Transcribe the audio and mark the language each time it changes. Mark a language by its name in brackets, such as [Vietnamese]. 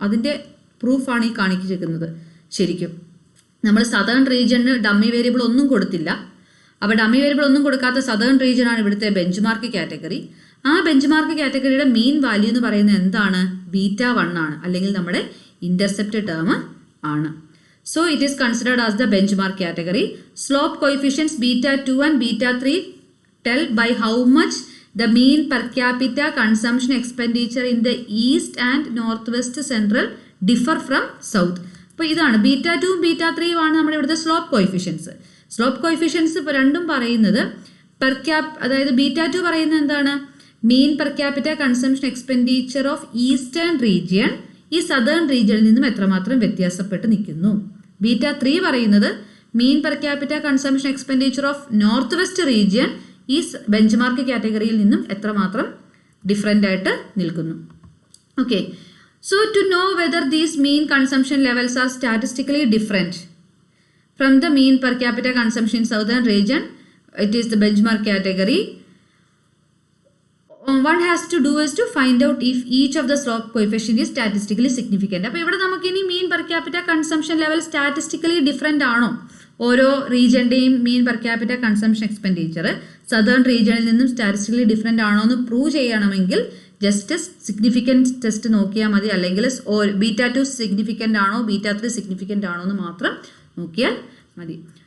[Malayalam] അതിൻ്റെ പ്രൂഫാണ് ഈ കാണിച്ചിരിക്കുന്നത്. ശരിക്കും നമ്മൾ സദേൺ റീജിയണിന് ഡമ്മി വേരിയബിൾ ഒന്നും കൊടുത്തില്ല. അപ്പോൾ ഡമ്മി വേരിയബിൾ ഒന്നും കൊടുക്കാത്ത സദേൺ റീജിയൻ ആണ് ഇവിടുത്തെ ബെഞ്ച് മാർക്ക് കാറ്റഗറി. ആ ബെഞ്ച് മാർക്ക് കാറ്റഗറിയുടെ മീൻ വാല്യൂ എന്ന് പറയുന്നത് എന്താണ്? β1 ആണ്, അല്ലെങ്കിൽ നമ്മുടെ ഇന്റർസെപ്റ്റ് ടേം ആണ്. [English] So it is considered as the benchmark category. Slope coefficients β2 and β3 tell by how much the mean per capita consumption expenditure in the east and northwest central differ from south. [Malayalam] അപ്പോൾ ഇതാണ് β2 β3 ആണ് നമ്മുടെ ഇവിടുത്തെ slope coefficients. Slope coefficients ഇപ്പോൾ രണ്ടും പറയുന്നത് per cap, അതായത് β2 പറയുന്നത് എന്താണ്? മീൻ per capita consumption expenditure of eastern region ഈ സദേൺ റീജിയനിൽ നിന്നും എത്രമാത്രം വ്യത്യാസപ്പെട്ട് നിൽക്കുന്നു. β3 പറയുന്നത് മീൻ per capita consumption expenditure of north west region ഈ ബെഞ്ച് മാർക്ക് കാറ്റഗറിയിൽ നിന്നും എത്രമാത്രം ഡിഫറെൻ്റ് ആയിട്ട് നിൽക്കുന്നു. [English] Okay, so to know whether these mean consumption levels are statistically different from the mean per capita consumption in southern region, it is the benchmark category. One has to do is to find out if each of the slope coefficient is statistically significant. [Malayalam] അപ്പോൾ ഇവിടെ നമുക്ക് ഇനി മീൻ per capita consumption level statistically different ആണോ, ഓരോ റീജിയൻ്റെയും മീൻ per capita consumption expenditure southern റീജിയനിൽ നിന്നും statistically different ആണോ എന്ന് പ്രൂവ് ചെയ്യണമെങ്കിൽ ജസ്റ്റ് സിഗ്നിഫിക്കൻസ് ടെസ്റ്റ് നോക്കിയാൽ മതി, അല്ലെങ്കിൽ β2 സിഗ്നിഫിക്കൻ്റ് ആണോ β3 സിഗ്നിഫിക്കൻ്റ് ആണോ എന്ന് മാത്രം നോക്കിയാൽ മതി.